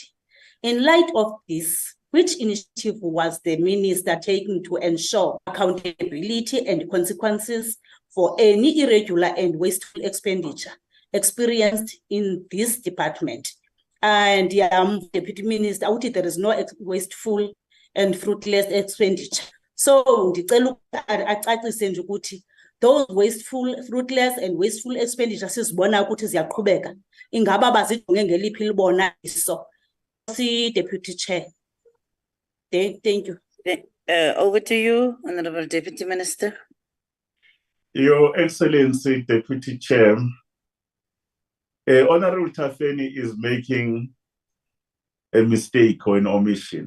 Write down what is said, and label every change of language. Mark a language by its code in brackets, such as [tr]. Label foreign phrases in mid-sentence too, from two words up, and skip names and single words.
[en] In light of this, which initiative was the minister taking to ensure accountability and consequences for any irregular and wasteful expenditure experienced in this department? And Deputy Minister, there is no wasteful and fruitless expenditure. So those wasteful, fruitless and wasteful expenditures [zu] sizibona ukuthi ziyaqhubeka. [xh] Ingaba bazijonge ngeliphi libona iso. [en] Deputy Chair. Thank you. Over to you, Honorable Deputy Minister. Your Excellency, Deputy Chair, Honorable Tafeni is making a mistake or an omission.